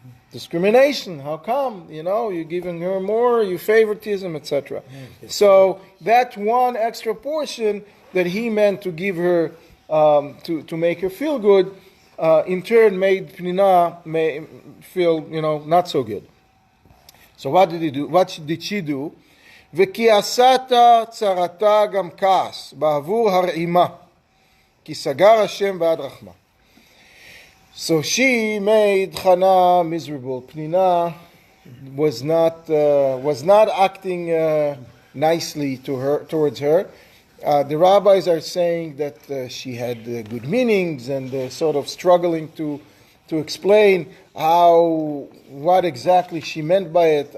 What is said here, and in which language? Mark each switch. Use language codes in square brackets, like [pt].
[en] Discrimination, how come? You're giving her more, you favoritism, etc. So that one extra portion that he meant to give her to make her feel good, in turn made Pnina feel, not so good. So what did he do? What did she do? [he] וכעסתה צרתה גם כעס בעבור הרעימה, כי סגר השם בעד רחמה. [en] So she made Chana miserable. Pnina was not acting nicely towards her. The rabbis are saying that she had good meanings and sort of struggling to explain what exactly she meant by it.